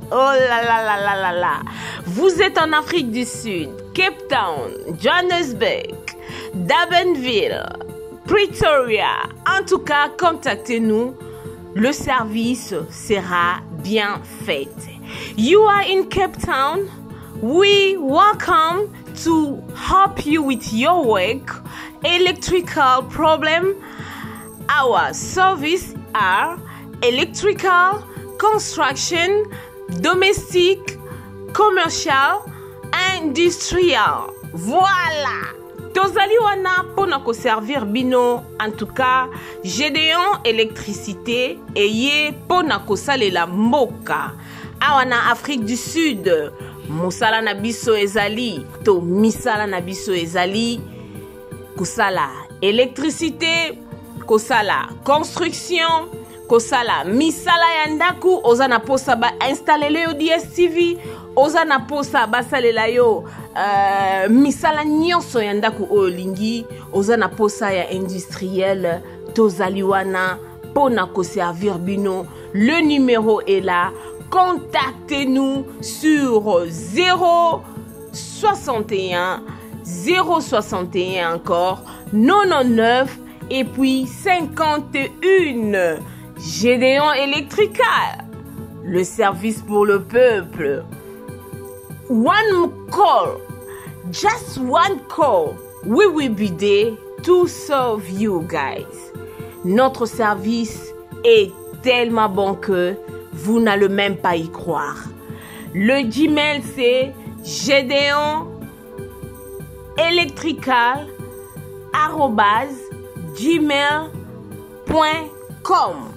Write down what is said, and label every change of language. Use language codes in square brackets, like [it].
[fr] Oh là là là là là là. Vous êtes en Afrique du Sud, Cape Town, Johannesburg, Durbanville, Pretoria. En tout cas, contactez-nous. Le service sera bien fait. [en] You are in Cape Town. We welcome to help you with your work, electrical problem. Our service are electrical, construction, domestic, commercial, industrial. [ln] Voilà. Tozali wana pona ko servir bino. [fr] En tout cas, [ln] Gédéon électricité eye pona ko salela mboka. Awana Afrique du Sud. Musala na biso ezali to misala na biso ezali kusala électricité, kosala construction, kosala misala ya ndaku, oza na posa ba installer yo DSTV, oza na posa ba salela yo misala nyonso ya ndaku oyo lingi, oza na posa ya industriel, tozali wana pona ko servir bino. [fr] Le numéro est là. Contactez-nous sur 061 061 encore 99 et puis 51. Gédéon Electrical, le service pour le peuple. [en] One call, just one call, we will be there to serve you guys. [fr] Notre service est tellement bon que vous n'allez même pas y croire. Le Gmail c'est gédéon-electrical@gmail.com.